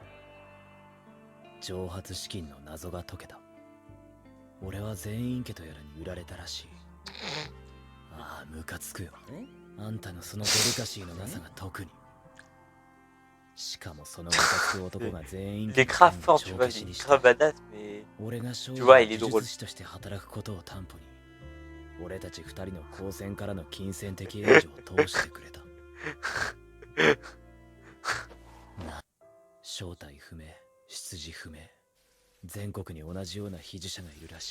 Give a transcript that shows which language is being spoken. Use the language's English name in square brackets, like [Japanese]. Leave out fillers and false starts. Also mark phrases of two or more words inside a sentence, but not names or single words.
[Japanese] 蒸発資金の謎が解けた。俺は全員家とやらに売られたらしい。ああ、ムカつくよ。あんたのそのデリカシーのなさが特に。しかもそのムカつく男が全員 [French] Il est grave fort, tu vois, il est grave badass, mais [Japanese] 俺が [French] tu vois, il est [Japanese] 呪 [French] drôle. [Japanese] 術師として働くことを担保に、俺たち二人の高専からの金銭的援助を通してくれた。正体不明、出自不明、全国に同じような被呪者がいるらしい。